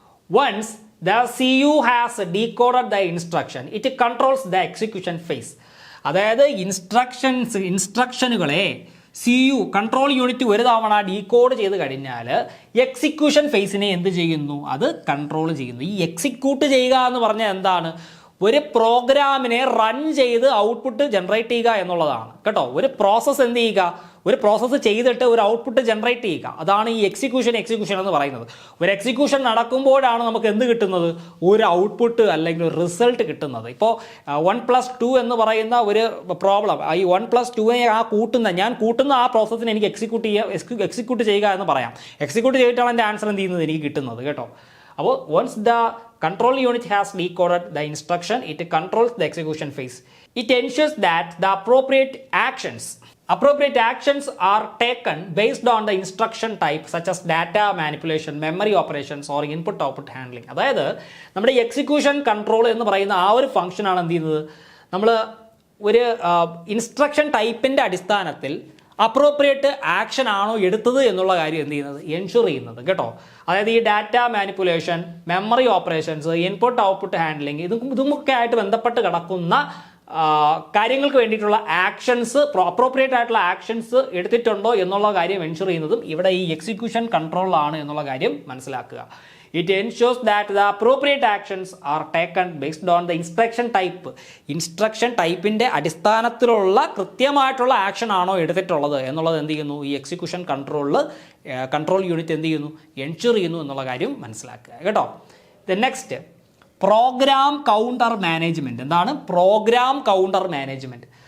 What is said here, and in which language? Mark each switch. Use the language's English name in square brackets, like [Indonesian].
[English] Once the CU has decoded the instruction, it controls the execution phase. [Malayalam] അതായത് ഇൻസ്ട്രക്ഷനുകളെ CU control unit ഒരു തവണ decode ചെയ്ത് കഴിഞ്ഞാൽ execution ഫേസിനെ എന്ത് ചെയ്യുന്നു? അത് കൺട്രോൾ ചെയ്യുന്നു. ഈ എക്സിക്യൂട്ട് ചെയ്യുക എന്ന് പറഞ്ഞാൽ എന്താണ്? ഒരു പ്രോഗ്രാമിനെ റൺ ചെയ്ത് ഔട്ട്പുട്ട് ജനറേറ്റ് ചെയ്യുക എന്നുള്ളതാണ് കേട്ടോ. ഒരു പ്രോസസ്സ് എന്ത് ചെയ്യുക? ഒരു പ്രോസസ്സ് ചെയ്തിട്ട് ഒരു ഔട്ട്പുട്ട് ജനറേറ്റ് ചെയ്യുക. അതാണ് ഈ എക്സിക്യൂഷൻ എന്ന് പറയുന്നത്. ഒരു എക്സിക്യൂഷൻ നടക്കുമ്പോഴാണ് നമുക്ക് എന്ത് കിട്ടുന്നത്? ഒരു ഔട്ട്പുട്ട് അല്ലെങ്കിൽ ഒരു റിസൾട്ട് കിട്ടുന്നത്. ഇപ്പോൾ 1+2 എന്ന് പറയുന്ന ഒരു പ്രോബ്ലം, ഈ 1+2നെ ഞാൻ കൂട്ടുന്ന ആ പ്രോസസ്സിനെ എനിക്ക് എക്സിക്യൂട്ട് ചെയ്യുക എന്ന് പറയാം. എക്സിക്യൂട്ട് ചെയ്തിട്ടാണ് എൻ്റെ ആൻസർ എന്ത് ചെയ്യുന്നത്? എനിക്ക് കിട്ടുന്നത് കേട്ടോ. അപ്പോൾ [English] once the control unit has decoded the instruction, it controls the execution phase. It ensures that the appropriate actions are taken based on the instruction type such as data manipulation, memory operations or input-output handling. [Malayalam] അതായത് നമ്മുടെ execution control എന്ന് പറയുന്ന ആ ഒരു ഫംഗ്ഷനാണ് എന്ത് ചെയ്യുന്നത്? നമ്മൾ ഒരു ഇൻസ്ട്രക്ഷൻ ടൈപ്പിൻ്റെ അടിസ്ഥാനത്തിൽ അപ്രോപ്രിയേറ്റ് ആക്ഷൻ ആണോ എടുത്തത് എന്നുള്ള കാര്യം എന്ത് ചെയ്യുന്നത്? എൻഷുർ ചെയ്യുന്നത് കേട്ടോ. അതായത് ഈ data manipulation, memory operations, input output handling ഇതുമൊക്കെ ആയിട്ട് ബന്ധപ്പെട്ട് കിടക്കുന്ന കാര്യങ്ങൾക്ക് വേണ്ടിയിട്ടുള്ള ആക്ഷൻസ്, അപ്രോപ്രിയേറ്റ് ആയിട്ടുള്ള ആക്ഷൻസ് എടുത്തിട്ടുണ്ടോ എന്നുള്ള കാര്യം എൻഷുർ ചെയ്യുന്നതും ഇവിടെ ഈ എക്സിക്യൂഷൻ കൺട്രോളാണ് എന്നുള്ള കാര്യം മനസ്സിലാക്കുക. [English] It ensures that the appropriate actions are taken based on the instruction type. [Malayalam] Instruction ടൈപ്പിൻ്റെ അടിസ്ഥാനത്തിലുള്ള കൃത്യമായിട്ടുള്ള ആക്ഷൻ ആണോ എടുത്തിട്ടുള്ളത് എന്നുള്ളത് എന്ത് ചെയ്യുന്നു? ഈ എക്സിക്യൂഷൻ കൺട്രോൾ യൂണിറ്റ് എന്ത് ചെയ്യുന്നു? എൻഷുർ ചെയ്യുന്നു എന്നുള്ള കാര്യം മനസ്സിലാക്കുക കേട്ടോ. Next program counter management. എന്താണ് പ്രോഗ്രാം കൗണ്ടർ മാനേജ്മെൻറ്റ്?